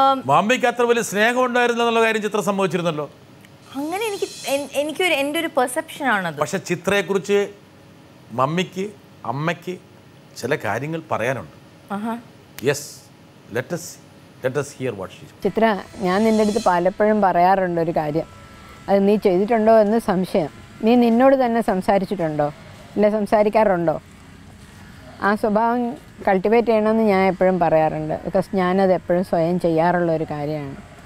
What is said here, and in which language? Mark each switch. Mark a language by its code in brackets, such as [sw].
[ml] മമ്മിക്ക് അത്ര വലിയ സ്നേഹം ഉണ്ടായിരുന്നു എന്നുള്ള കാര്യം ചിത്ര സംഭവിച്ചിരുന്നല്ലോ. അങ്ങനെ എനിക്കൊരു എൻ്റെ ഒരു പെർസെപ്ഷൻ ആണത്. പക്ഷെ ചിത്രയെക്കുറിച്ച് മമ്മിക്ക് അമ്മയ്ക്ക് ചില കാര്യങ്ങൾ പറയാനുണ്ട്. [en] Yes, let us hear what she said. [ml] ചിത്ര, ഞാൻ നിൻ്റെ അടുത്ത് പലപ്പോഴും പറയാറുണ്ട് ഒരു കാര്യം. അത് നീ ചെയ്തിട്ടുണ്ടോ എന്ന് സംശയം. നീ നിന്നോട് തന്നെ സംസാരിച്ചിട്ടുണ്ടോ, ഇല്ല സംസാരിക്കാറുണ്ടോ? ആ സ്വഭാവം കൾട്ടിവേറ്റ് ചെയ്യണമെന്ന് ഞാൻ എപ്പോഴും പറയാറുണ്ട്. ബിക്കോസ് ഞാനത് എപ്പോഴും സ്വയം ചെയ്യാറുള്ള ഒരു കാര്യമാണ്.